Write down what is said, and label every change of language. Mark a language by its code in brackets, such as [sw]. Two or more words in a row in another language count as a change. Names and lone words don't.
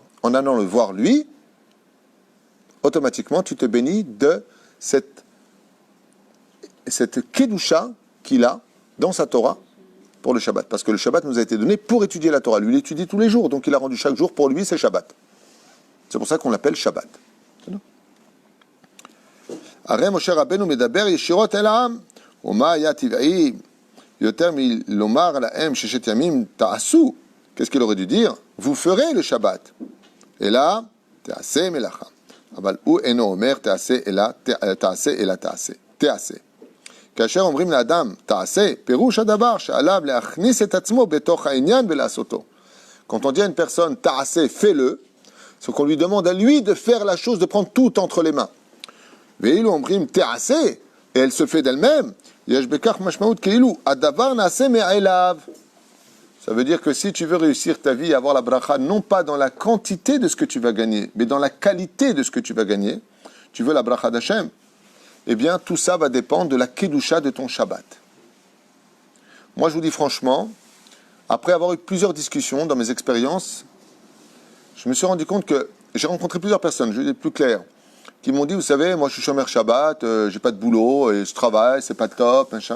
[fr] En allant le voir lui, automatiquement tu te bénis de cette kedusha qu'il a dans sa Torah pour le Shabbat. Parce que le Shabbat nous a été donné pour étudier la Torah. Lui, il étudie tous les jours, donc il a rendu chaque jour pour lui, c'est Shabbat. C'est pour ça qu'on l'appelle Shabbat. [he] הרי משה רבנו מדבר ישירות אל העם, ומה היה טבעי יותר מלומר להם 6 ימים תעשו? [fr] Qu'est-ce qu'il aurait dû dire? Vous ferez le Shabbat. Et là, [he] תעשה מלאכה. אבל הוא אינו אומר תעשה אלא תעשה. תעשה. כאשר אומרים לאדם תעשה, פירוש הדבר שעליו להכניס את עצמו בתוך העניין ולעשותו. [fr] Quand on dit à une personne תעשה, fais-le, c'est qu'on lui demande à lui de faire la chose, de prendre tout entre les mains. [he] ואילו אומרים תעשה, [fr] et elle se fait d'elle-même, [he] יש בכך משמעות כאילו הדבר נעשה מאליו. [fr] Ça veut dire que si tu veux réussir ta vie, avoir la bracha, non pas dans la quantité de ce que tu vas gagner, mais dans la qualité de ce que tu vas gagner, tu veux la bracha d'Hachem, eh bien, tout ça va dépendre de la kedusha de ton Shabbat. Moi, je vous dis franchement, après avoir eu plusieurs discussions dans mes expériences, je me suis rendu compte que j'ai rencontré plusieurs personnes, je vais être plus clair, qui m'ont dit, vous savez, moi je suis chômeur Shabbat, j'ai pas de boulot, et je travaille, c'est pas top, machin.